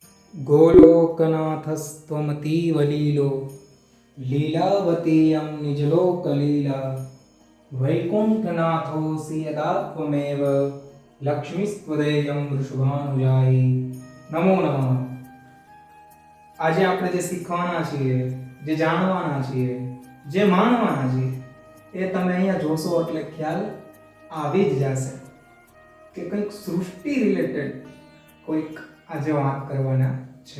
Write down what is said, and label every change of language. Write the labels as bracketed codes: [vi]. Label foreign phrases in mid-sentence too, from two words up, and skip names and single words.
[sa] गोलोकनाथस्त्वमतीवलीलो लीलावतीयं निजलोकलीला वैकुण्ठनाथोऽसि यदा त्वमेव लक्ष्मीस्त्वदेयं वृषभानुजायी नमो नमः। [gu] આજે આપણે જે શીખવાના છીએ, જે જાણવાના છીએ, જે માણવાના છીએ, એ તમે અહીંયા જોશો એટલે ખ્યાલ આવી જ જશે કે કંઈક સૃષ્ટિ રિલેટેડ કોઈક આજે વાત કરવાના છે.